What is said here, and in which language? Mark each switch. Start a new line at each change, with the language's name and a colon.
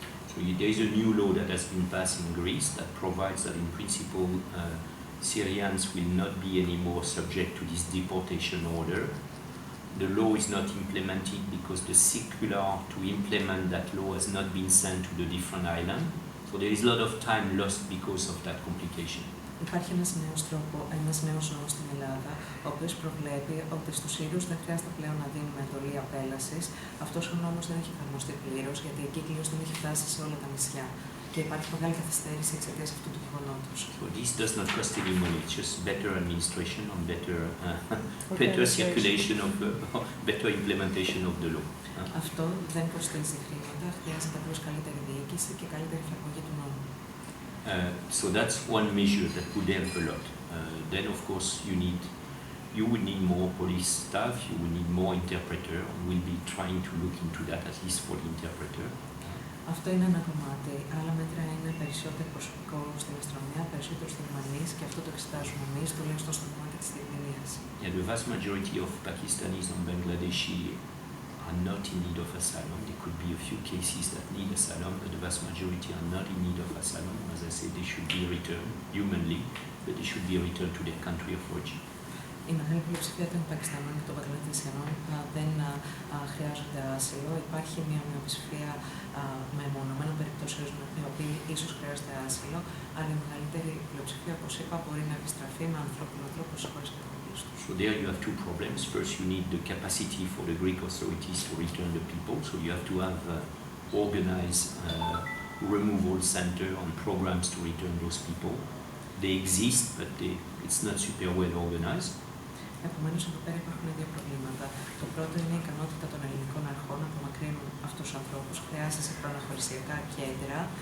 English: So there is a new law that has been passed in Greece that provides that in principle Syrians will not be anymore subject to this deportation order. The law is not implemented because the circular to implement that law has not been sent to the different islands. So there is a lot of time lost because of that complication.
Greek: Υπάρχει ένας νέος νόμος στην Ελλάδα, ο οποίος προβλέπει ότι στους Σύρους δεν χρειάζεται πλέον να δίνουμε εντολή απέλασης. Αυτός ο νόμος δεν έχει εφαρμοστεί πλήρως, γιατί η κύκλος δεν έχει φτάσει σε όλα τα νησιά. Και υπάρχει μεγάλη καθυστέρηση εξαιτίας αυτού του γεγονότος.
English: So this does not cost any money, it's just better administration and better circulation of better implementation of the law.
Greek: Αυτό δεν κοστίζει χρήματα, χρειάζεται απλώς καλύτερη διοίκηση και καλύτερη εφαρμογή του νόμου.
English: So that's one measure that would help a lot. Then of course you would need more police staff, you would need more interpreter, and we'll be trying to look into that at least for the interpreter.
Greek: Αυτό είναι ένα κομμάτι. Άλλα μέτρα είναι περισσότερο προσωπικό στην αστυνομία, περισσότερους διερμηνείς και αυτό το εξετάζουμε εμείς, τουλάχιστον στο κομμάτι της διερμηνίας.
English: Yeah, the vast majority of Pakistanis and Bangladeshi are not in need of asylum. There could be a few cases that need asylum, but the vast majority are not in need of asylum. As I said, they should be returned humanly, but they should be returned to their country of origin.
Greek: Η μεγάλη πλειοψηφία των Πακιστανών και των Μπαγκλαντεσιανών δεν χρειάζονται άσυλο. Υπάρχει μια μειοψηφία μεμονωμένων περιπτώσεων οι οποίοι ίσως χρειάζονται άσυλο, αλλά η μεγαλύτερη πλειοψηφία, όπως είπα, μπορεί να επιστραφεί με ανθρώπινο τρόπο στις χώρες καταγωγής τους.
English: So there you have two problems. First, you need the capacity for the Greek authorities to return the people. So you have to have organized removal center and programs to return those people. They exist, but it's not super well organized.
Greek: Επομένως, εδώ πέρα υπάρχουν δύο προβλήματα. Το πρώτο είναι η ικανότητα των ελληνικών αρχών να απομακρύνουν αυτούς τους ανθρώπους. Χρειάζεται σε προναχωρησιακά κέντρα,